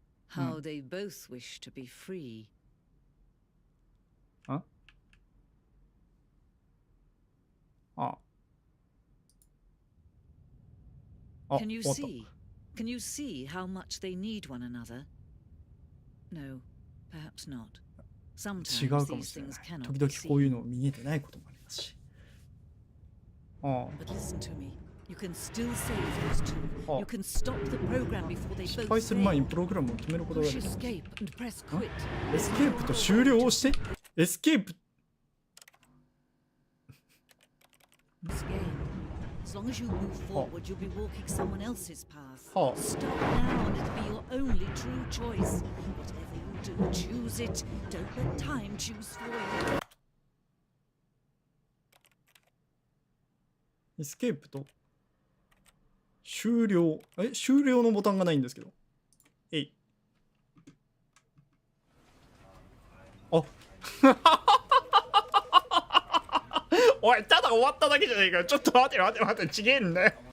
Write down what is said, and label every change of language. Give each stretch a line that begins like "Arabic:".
English: How they both wish to be free. Huh? Can you see? Can you see how much they need one another? No, perhaps not.
Japanese: 違うかもしれない。時々こういうの見えてないこともありますし。
English: But listen to me. You can still save those two. You can stop the program before they both
Japanese: 失敗する前にプログラムを決めることができる。
English: Push escape and press quit.
Japanese: エスケープと終了をしてエスケープ
English: This game. As long as you move forward, you'll be walking someone else's path. はあ Stop now and it'll be your only true choice. Whatever you do, choose it. Don't let time choose for you.
Japanese: エスケープと終了終了のボタンがないんですけどあおい、ただ終わっただけじゃねえかよ。ちょっと待て待て待て、ちげえんだよ。